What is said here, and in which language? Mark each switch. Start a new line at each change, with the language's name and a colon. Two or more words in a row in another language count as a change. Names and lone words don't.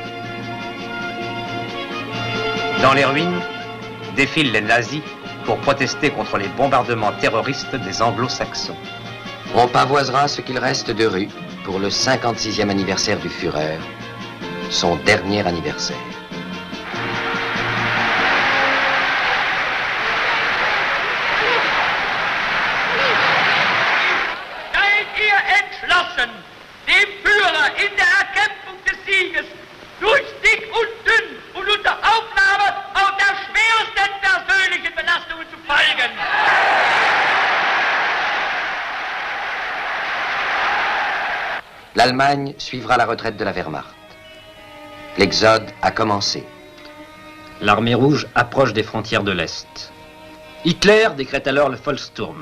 French: Dans les ruines, défilent les nazis pour protester contre les bombardements terroristes des anglo-saxons. On pavoisera ce qu'il reste de rue pour le 56e anniversaire du Führer, son dernier anniversaire.
German: Seid ihr entschlossen, dem Führer in der Erkämpfung des Sieges durch dick und dünn und unter Aufnahme auch der schwersten persönlichen Belastungen zu folgen?
French: L'Allemagne suivra la retraite de la Wehrmacht. L'exode a commencé. L'armée rouge approche des frontières de l'Est. Hitler décrète alors le Volkssturm.